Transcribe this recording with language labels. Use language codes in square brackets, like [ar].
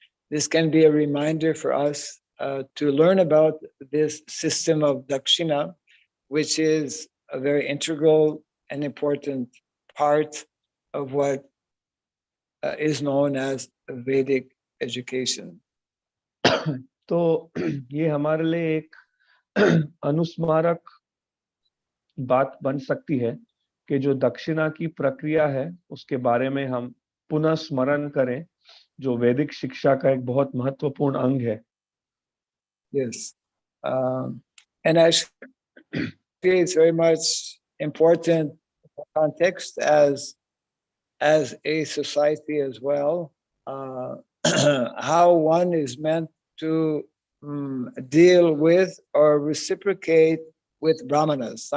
[en] This can be a reminder for us to learn about this system of dakshina, which is a very integral and important part of what is known as Vedic education. [hi] तो ये हमारे लिए एक अनुस्मारक बात बन सकती है कि जो दक्षिणा की प्रक्रिया है उसके बारे में हम पुनः स्मरण करें, जो वैदिक शिक्षा का एक बहुत महत्वपूर्ण अंग है। [en] Yes, and actually it's very much important context as a society as well, how one is meant to deal with or reciprocate with brahmanas.